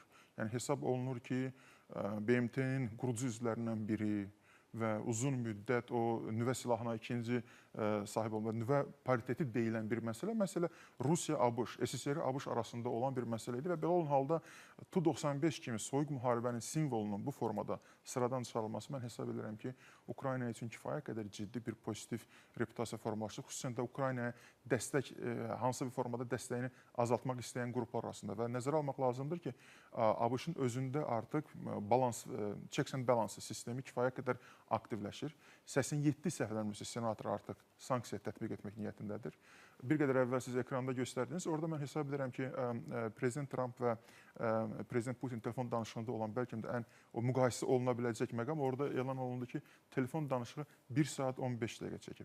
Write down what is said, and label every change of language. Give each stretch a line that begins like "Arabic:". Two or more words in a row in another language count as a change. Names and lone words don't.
Azerbaijani: Yəni hesab olunur ki, BMT-nin qurucu üzvlərindən biri və uzun müddət o nüvə silahına ikinci sahib olmaq, nüvə pariteti deyilən bir məsələ Rusiya, ABŞ, SSR, ABŞ arasında olan bir məsələ idi və belə olan halda Tu-95 kimi soyuq müharibənin simvolunun bu formada sıradan çıxarılması mən hesab edirəm ki, Ukrayna üçün kifayət qədər ciddi bir pozitiv reputasiya formalaşır. Xüsusən də Ukraynaya dəstək, hansı bir formada dəstəyini azaltmaq istəyən qruplar arasında və nəzərə almaq lazımdır ki, ABŞ-ın özündə artıq balans,
English: checks and balance
Azerbaijani: sistemi kifayət qədər aktivləşir. 87 səhvlənmirsə senator artıq sanksiya tətbiq etmək niyyətindədir. Bir qədər əvvəl siz ekranda göstərdiniz. Orada mən hesab edirəm ki, Prezident Trump və Prezident Putin telefon danışığında olan bəlkə də ən müqayisə oluna biləcək məqam orada elan olundu ki, telefon danışığı 1 saat 15 dəqiqə çəkib.